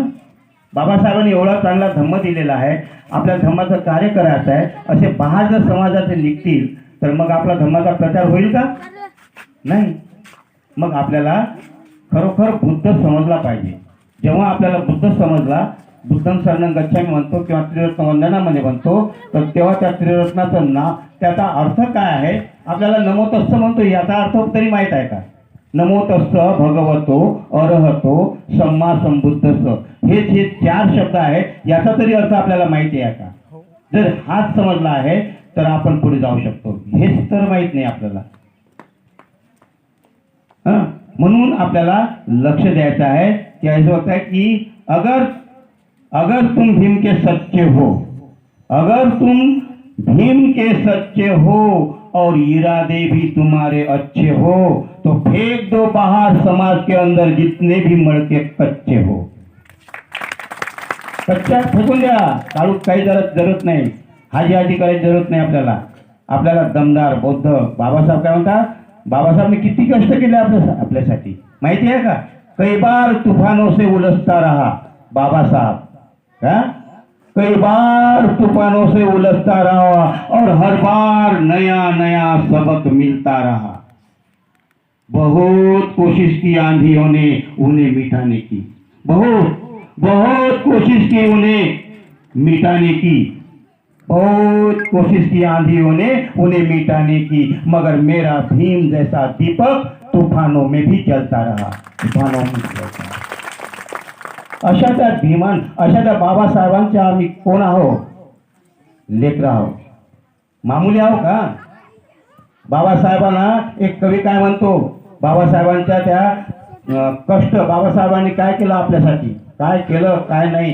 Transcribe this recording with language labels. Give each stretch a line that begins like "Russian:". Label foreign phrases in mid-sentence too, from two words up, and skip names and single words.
Marathi: बाबासाहेबांनी एवढा चांगला धम्म दिलेला आहे, आपल्या धम्माचं कार्य करायचं आहे. असे बाहेर जर समाजाचे निघतील तर मग आपला धम्माचा प्रचार होईल का, नाही. मग आपल्याला खरोखर बुद्ध समजला पाहिजे. जेव्हा आपल्याला बुद्ध समजला,
Pali: बुद्धं शरणं गच्छामी
Marathi: म्हणतो किंवा त्रिरत्न वंदनामध्ये म्हणतो, तर तेव्हा त्या त्रिरत्नाचं नाव, त्याचा अर्थ काय आहे, आपल्याला
Pali: नमो तस्स
Marathi: म्हणतो, याचा अर्थ तरी माहीत आहे का?
Pali: नमो तस्स भगवतो अरहतो सम्मा संबुद्धस्स,
Marathi: हे जे 4 शब्द आहे याचा तरी अर्थ आपल्याला माहिती आहे का? जर हाच समजला आहे तर आपण पुढे जाऊ शकतो, हेच तर माहीत नाही आपल्याला. म्हणून आपल्याला लक्ष द्यायचं आहे की
Hindi: ऐसा होता है कि अगर तुम भीम के सच्चे हो, अगर तुम भीम के सच्चे हो और इरादे भी तुम्हारे अच्छे हो तो फेंक दो बाहर समाज के अंदर जितने भी मड़के कच्चे हो.
Marathi: कच्च्या फेकून द्या, काढू काही जरूरत नाही, हाजी हाजी करायची जरूरत नाही आपल्याला. आपल्याला दमदार बौद्ध बाबासाहेब काय म्हणतात, बाबासाहेबने किती कष्ट केले आपल्यासाठी माहिती आहे का.
Hindi: कई बार तूफानों से उलझता रहा बाबासाहेब, हा कई बार तूफानों से उलझता रहा और हर बार नया नया सबक मिलता रहा. बहुत कोशिश की आंधियों ने उन्हें मिटाने की, बहुत बहुत कोशिश की उन्हें मिटाने की, बहुत कोशिश की आंधियों ने उन्हें मिटाने की, मगर मेरा भीम जैसा दीपक तूफानों में भी जलता रहा, तूफानों में जलता रहा.
Marathi: अशा त्या भीमान, अशा त्या बाबासाहेबांच्या आम्ही कोण आहो, लेकर आहो, मामुली आहो का. बाबासाहेबांना एक कवी काय म्हणतो, बाबासाहेबांच्या त्या कष्ट, बाबासाहेबांनी काय केलं आपल्यासाठी, काय केलं काय नाही.